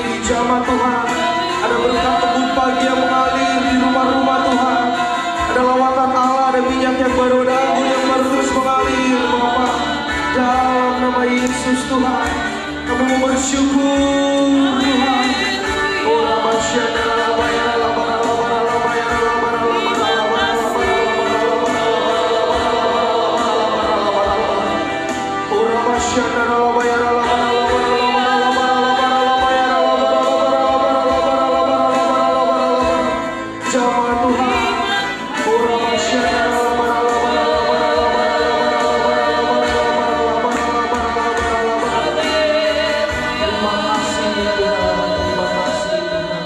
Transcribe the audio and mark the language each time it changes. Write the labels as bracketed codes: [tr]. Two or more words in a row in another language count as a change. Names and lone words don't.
[id] Jamaah Tuhan, ada berkat tebus pagi yang mengalir di rumah-rumah Tuhan. Ada lawatan Allah, ada minyak yang baru, ada anggur yang baru terus mengalir Bapa. Dalam nama Yesus Tuhan, kami mau bersyukur Tuhan. Oh Rabba Syana Rabba Ya Rabba Rabba Rabba Ya Rabba Rabba Rabba Oh Rabba Syana Rabba Ya Rabba Jamaah Tuhan, oh Rabba Syana Rabba terima kasih Tuhan, terima kasih Tuhan.